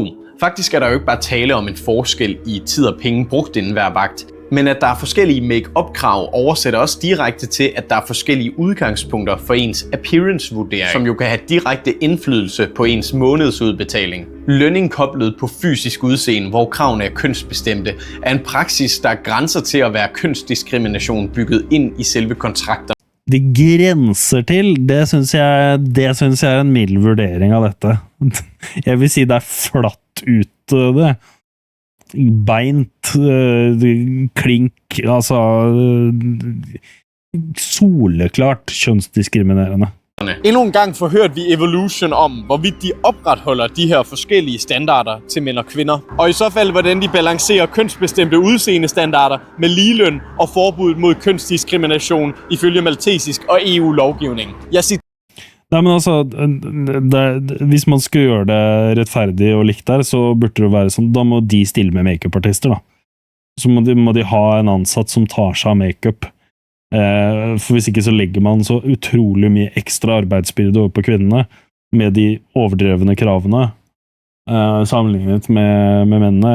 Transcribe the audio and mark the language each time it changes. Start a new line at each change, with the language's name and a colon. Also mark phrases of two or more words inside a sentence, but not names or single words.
Danish: Faktisk er der jo ikke bare tale om en forskel i tid og penge brugt inden hver vagt, men at der er forskellige make-up-krav oversætter også direkte til, at der er forskellige udgangspunkter for ens appearance-vurdering, som jo kan have direkte indflydelse på ens månedsudbetaling. Lønning koblet på fysisk udseende, hvor kravene er kønsbestemte, er en praksis, der grænser til at være kønsdiskrimination bygget ind i selve kontrakter.
Norwegian: Det grænser til, det synes jeg er en mild vurdering av dette. Jeg vil si det er flatt ut det. Beint, klink, altså soleklart kønsdiskriminerende.
Danish: Endnu en gang forhørte vi Evolution om, hvorvidt de opretholder de her forskellige standarder til mænd og kvinder. Og i så fald, hvordan de balancerer kønsbestemte udseendestandarder med ligeløn og forbuddet mod kønsdiskrimination ifølge maltesisk og EU-lovgivning.
Norwegian: Nei, men altså, hvis man skal gjøre det rettferdig og likt der, så burde det være sånn, da må de stille med make-up-artister da. Så må de ha en ansatt som tar seg av make-up. For hvis ikke så legger man så utrolig mye ekstra arbeidsbyrde over på kvinnene med de overdrevne kravene sammenlignet med mennene.